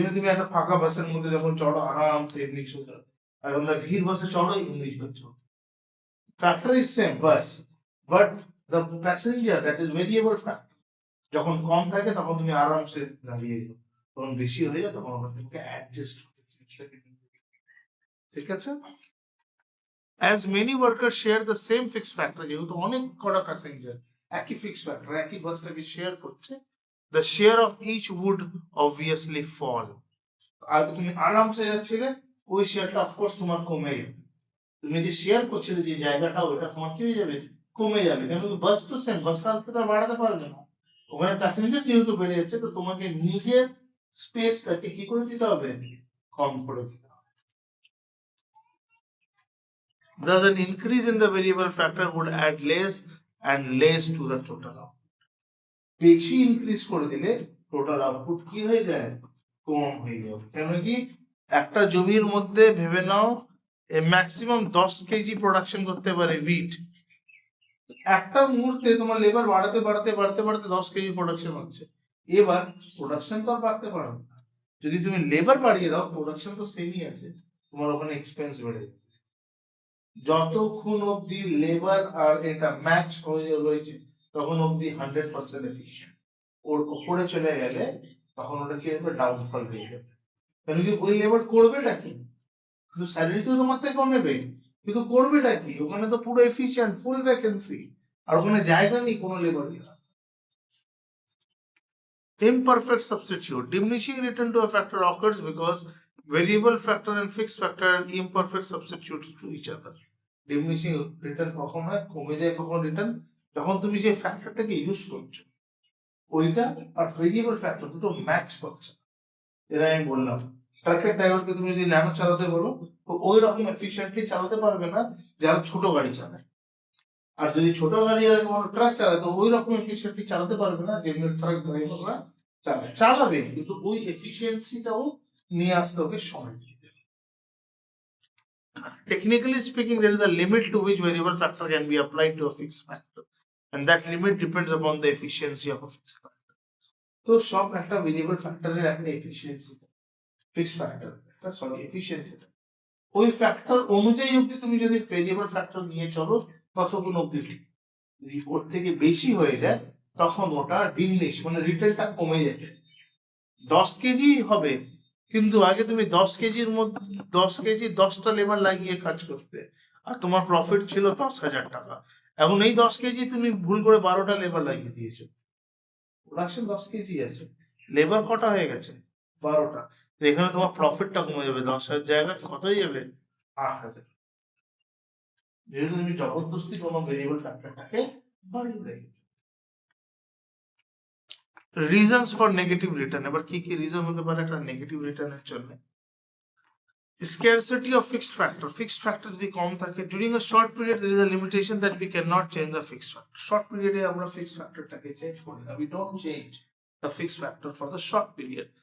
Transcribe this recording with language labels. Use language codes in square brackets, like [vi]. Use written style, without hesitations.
[bn] যেমন তুমি একটা ফাঁকা বাসের মধ্যে যখন চড়ো আরামসে এমনি সোজা, আর আমরা ভিড় বাসে চড়ো এমনি চড়ছো, [en] factor is same bus, but the passenger that is variable factor, [bn] যখন কম থাকে তখন তুমি আরামসে দাঁড়িয়ে যাও, তখন বেশি হয়ে যায় তখন আমরা তোমাকে অ্যাডজাস্ট করতে, ঠিক আছে? [en] As many workers share the same fixed factor, [bn] যেহেতু অনেক কটা প্যাসেঞ্জার একই ফিক্সড ফ্যাক্টর একই বাসটাকে শেয়ার করছে, [en] the share of each would obviously fall. [bn] আর তুমি আরামসে যাচ্ছিলে, ওই শেয়ারটা অফকোর্স তোমার কমে যাবে, তুমি যে শেয়ার করছিলে যে জায়গাটা, ওটা তোমার কি হয়ে যাবে, কমে যাবে। কেন, বাস তো সেম, বাসটা তো বাড়াতে পারবে না, ওখানে প্যাসেঞ্জার যেহেতু বেড়ে যাচ্ছে, তো তোমাকে নিজের স্পেসটাকে কি করে দিতে হবে, কম করে দিতে হবে। [en] Thus an increase in the variable factor would add less and less to the total output. [bn] বেশি ইনক্রিজ করে দিলে টোটাল আউটপুট কি হয়ে যায়, কম হয়ে যাবে। কেন কি, একটা জমির মধ্যে ভেবে নাও ম্যাক্সিমাম 10 কেজি প্রোডাকশন করতে পারে উইট, একটা মুহূর্তে তোমার লেবার বাড়াতে বাড়াতে বাড়তে বাড়তে 10 কেজি প্রোডাকশন হচ্ছে। এবার প্রোডাকশন তো আর বাড়তে পারবে না, যদি তুমি লেবার বাড়িয়ে দাও, প্রোডাকশন তো সেমই আছে, তোমার ওখানে এক্সপেন্স বেড়ে যাবে। যতক্ষণ অব্দি লেবার আর এটা ম্যাচ হয়ে রয়েছে, তখন অব্দি 100% এফিশিয়েন্ট, ওর উপরে চলে গেলে তখন ওটা কি হবে, ডাউনফল হয়ে যাবে। কেন কি, ওই লেবার করবেটা কি, কিন্তু স্যালারি তো তোমার থেকে নেবে, কিন্তু করবেটা কি, ওখানে তো পুরো এফিশিয়েন্ট ফুল ভ্যাকেন্সি, আর ওখানে জায়গা নেই কোনো labour. [en] Imperfect substitute, diminishing return to a factor occurs because variable factor and fixed factor are imperfect substitutes to each other. [bn] Diminishing return কখন হয়, কমে যায় কখন রিটার্ন, যখন তুমি যে ফ্যাক্টরটাকে ইউজ করছো ওইটা আর ভেরিয়েবল ফ্যাক্টর দুটো ম্যাচ করছে। এটা আমি বললাম, ট্রাকের ড্রাইভারকে তুমি যদি ন্যানো চালাতে বলো, তো ওই রকম এফিশিয়েন্টলি চালাতে পারবে না যারা ছোট গাড়ি চালায়, আর যদি ছোট গাড়ি আর ট্রাক চালায়, তো ওই রকম এফিশিয়েন্টলি চালাতে পারবে না যেমনি ট্রাক ড্রাইভাররা চালাবে, কিন্তু ওই এফিশিয়েন্সিটাও নিয়ে আসতে হবে সময়। [en] Technically speaking, there is a limit to which variable factor can be applied to a fixed factor, and that limit depends upon the efficiency of a fixed factor. [bn] তো সব একটা ভেরিয়েবল ফ্যাক্টরের একটা efficiency, fixed factor sorry efficiency, ওই factor অনুযায়ী অব্দি তুমি যদি ভেরিয়েবল ফ্যাক্টর নিয়ে চলো ততক্ষণ অব্দি ঠিক, যদি ওর থেকে বেশি হয়ে যায় তখন ওটা ডিমিনিশ, মানে রিটার্নটা কমে যাবে। 10 কেজি হবে, কিন্তু আগে তুমি 10 কেজির মধ্যে 10 কেজি 10টা লেবার লাগিয়ে কাজ করতে, আর তোমার প্রফিট ছিল 10,000 টাকা। এখন এই 10 কেজি তুমি ভুল করে 12টা লেবার লাগিয়ে দিয়েছো, প্রোডাকশন 10 কেজি আছে, লেবার কটা হয়ে গেছে 12টা, তো এখানে তোমার প্রফিটটা কমে যাবে, 10,000 জায়গায় কত হয়ে যাবে 8,000, যেহেতু তুমি জবরদস্তি কোনো ভেরিয়েবল ফ্যাক্টরটাকে বাড়িয়ে রেখেছো। রিজনস ফর নেগেটিভ রিটার্ন, এবার কি কি রিজন হতে পারে একটা নেগেটিভ রিটার্নের জন্য? [en] Scarcity of fixed factor [bn] যদি কম থাকে, [en] during a short period there is a limitation that we cannot change the fixed factor. [bn] Short period এ আমরা fixed factorটাকে চেঞ্জ করি না, [en] we don't change the fixed factor for the short period.